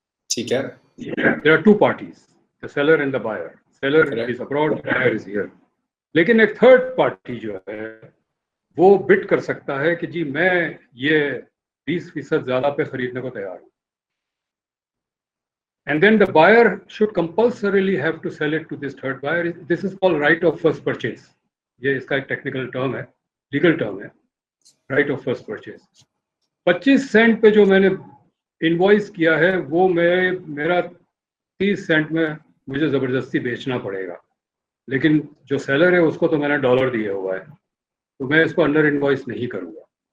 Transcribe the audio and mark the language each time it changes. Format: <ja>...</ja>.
<hi>ठीक है।</hi> <en>There are two parties, the seller and the buyer. Seller is abroad, buyer is here.</en> <hi>लेकिन एक third party जो है वो बिड कर सकता है कि जी मैं ये 20% ज़्यादा पे खरीदने को तैयार हूँ।</hi> <en>And then the buyer should compulsorily have to sell it to this third buyer. This is called right of first purchase.</en> <hi>ये इसका एक टेक्निकल टर्म है, लीगल टर्म है, right of first purchase. 25 Saint पे जो मैंने इनवॉइस किया है वो मेरा 30 सेंट में मुझे ज़बरदस्ती बेचना पड़ेगा, लेकिन जो सेलर है उसको तो मैंने $1 दिया हुआ है, तो मैं इसको अंडर इनवॉइस नहीं करूँगा।</hi>